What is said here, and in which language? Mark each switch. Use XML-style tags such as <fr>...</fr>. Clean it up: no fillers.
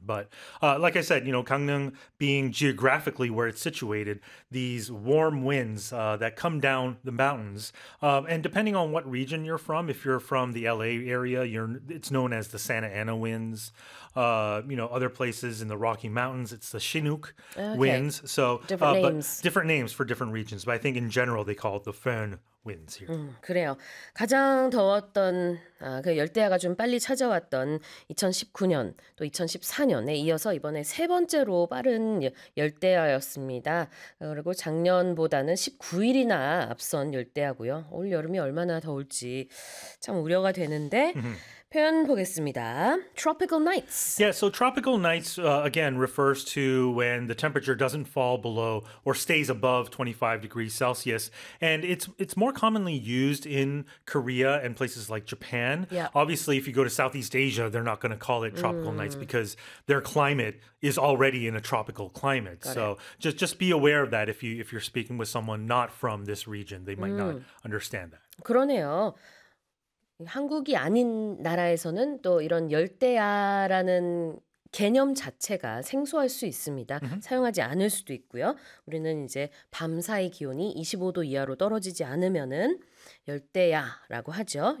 <en>But like I said, you know, Gangneung being geographically where it's situated, these warm winds that come down the mountains, and depending on what region you're from, if you're from the LA area, it's known as the Santa Ana winds. You know, other places in the Rocky Mountains, it's the Chinook winds. So different names. Different names for different regions. But I think in general, they call it the fern winds here.</en> <ko>그래요. 가장 더웠던, 그 열대야가 좀 빨리 찾아왔던 2019년, 또 2014년에 이어서 이번에 세 번째로 빠른 열대야였습니다. 그리고 작년보다는 19일이나 앞선 열대야고요. 올 여름이 얼마나 더울지 참 우려가 되는데 표현 보겠습니다.</ko> <en>Tropical nights. Yeah, so tropical nights, again, refers to when the temperature doesn't fall below or stays above 25 degrees Celsius. And it's more commonly used in Korea and places like Japan. Yeah. Obviously, if you go to Southeast Asia, they're not going to call it tropical nights because their climate is already in a tropical climate. Just be aware of that if you're speaking with someone not from this region. They might not understand that.</en> <ko>그러네요. 한국이 아닌 나라에서는 또 이런 열대야라는 개념 자체가 생소할 수 있습니다. 사용하지 않을 수도 있고요. 우리는 이제 밤사이 기온이 25도 이하로 떨어지지 않으면은 열대야라고 하죠.</ko>